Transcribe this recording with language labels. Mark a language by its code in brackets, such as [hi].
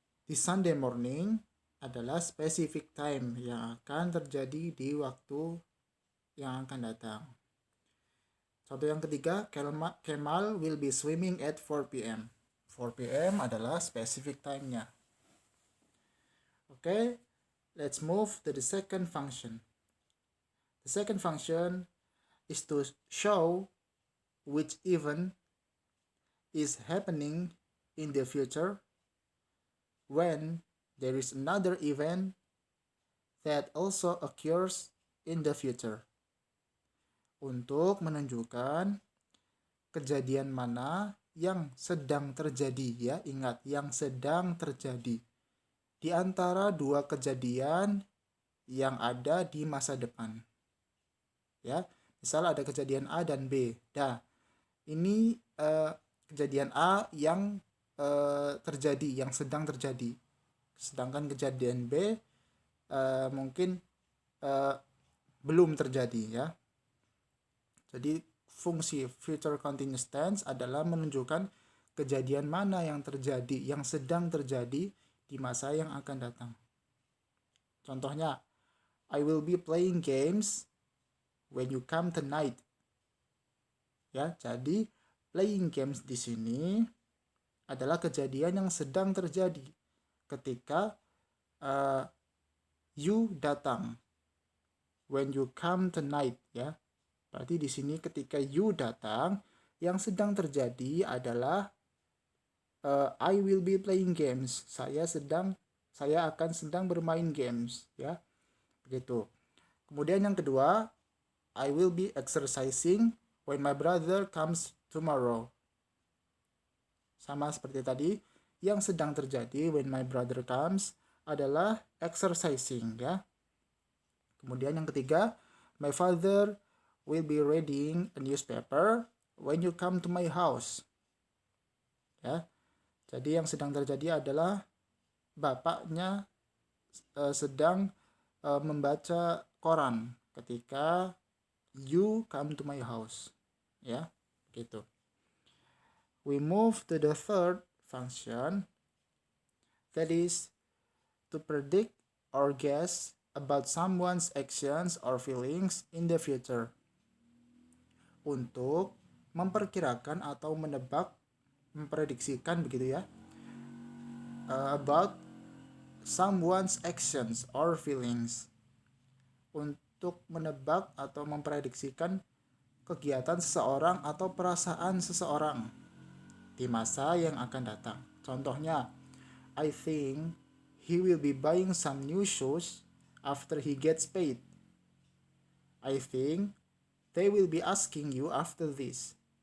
[en] This Sunday morning [id] adalah specific time yang akan terjadi di waktu yang akan datang. Contoh yang ketiga, [en] Kemal will be swimming at 4 p.m. 4 p.m. [id] adalah specific time-nya. [en] Okay, let's move to the second function. The second function is to show which event is happening in the future when there is another event that also occurs in the future. [id] Untuk menunjukkan kejadian mana yang sedang terjadi ya, ingat yang sedang terjadi di antara dua kejadian yang ada di masa depan. Ya, misal ada kejadian A dan B. Nah, ini kejadian A yang terjadi, yang sedang terjadi. Sedangkan kejadian B mungkin belum terjadi ya. Jadi fungsi future continuous tense adalah menunjukkan kejadian mana yang terjadi, yang sedang terjadi di masa yang akan datang. [en] Contohnya, I will be playing games when you come tonight. [id] Ya, jadi [en] playing games [id] di sini adalah kejadian yang sedang terjadi ketika you datang. [en] When you come tonight [id] ya. Berarti di sini ketika you datang, yang sedang terjadi adalah [en] I will be playing games. [id] Saya akan sedang bermain games ya. Begitu. Kemudian yang kedua, [en] I will be exercising when my brother comes tomorrow. [id] Sama seperti tadi, yang sedang terjadi [en] when my brother comes [id] adalah exercising ya. Kemudian yang ketiga, [en] my father will be reading a newspaper when you come to my house. [id] Ya. Jadi yang sedang terjadi adalah bapaknya sedang membaca koran ketika [en] you come to my house. [id] Ya, begitu. [en] We move to the third function, that is to predict or guess about someone's actions or feelings in the future. [id] Untuk memperkirakan atau menebak, memprediksikan begitu ya, [en] about someone's actions or feelings. [id] Untuk menebak atau memprediksikan kegiatan seseorang atau perasaan seseorang di masa yang akan datang. [en] Contohnya, I think he will be buying some new shoes after he gets paid. I think they will be asking you after this.